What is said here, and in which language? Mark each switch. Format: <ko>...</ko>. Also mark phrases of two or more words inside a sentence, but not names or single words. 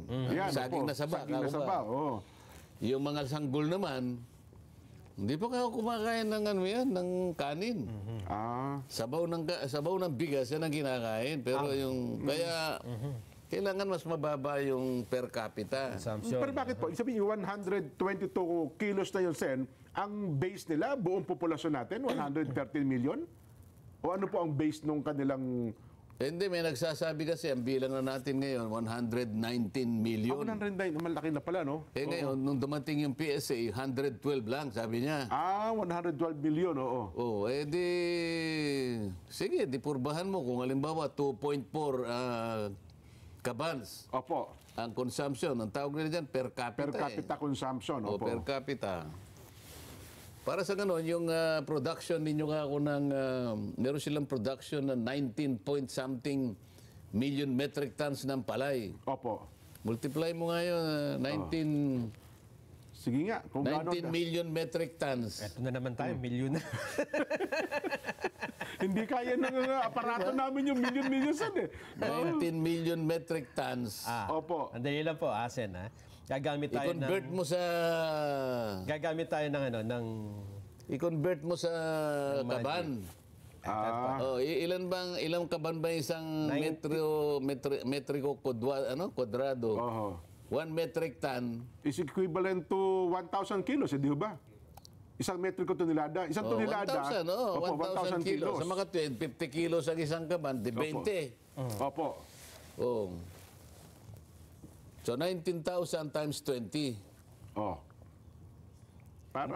<tl>Saging na saba. Yung mga sanggol naman, hindi pa ako kumakain ng ng kanin. Sabaw ng bigas yan ang kinakain. Pero kaya kailangan mas mababa yung per capita. Pero bakit po? Sabihin, 122 kilos na yun, Sen, ang base nila, buong populasyon natin, 113 million? O ano po ang base nung kanilang... Hindi, may nagsasabi kasi, ang bilang na natin ngayon, 119 million. 119, malaki na pala, no? Ngayon, nung dumating yung PSA, 112 lang, sabi niya. 112 million, oo. Sige, purbahan mo. Kung halimbawa, 2.4 kabans. Ang consumption, ang tawag nila dyan,</tl> <en>per capita. Per capita consumption, per capita.</en> <tl>Para sa ganon, yung production ninyo nga ako meron silang production na 19</tl> <en>point something million metric tons</en> <tl>ng palay. Multiply mo nga yun, 19... Sige nga.</tl> <en>19 million metric tons.</en> <tl>Ito na naman tayo, milyon na. Hindi kaya ng aparato namin yung million eh.</tl> <en>19 million metric tons.</en> <tl>Andali lang po, Asen ha. Gagamit tayo I-convert mo sa kaban. Ilang kaban ba isang metriko kwadrado?</tl> <en>1 metric ton is equivalent to 1,000 kilos, di ba?</en> <tl>Isang metriko tonelada. Isang tonelada. 1,000, Opo, 1,000 kilos. Sa mga 50 kilos ang isang kaban, di 20. Opo.</tl> <en>Oh. So, 19,000 times 20.</en> <tl>Oh. Para...</tl>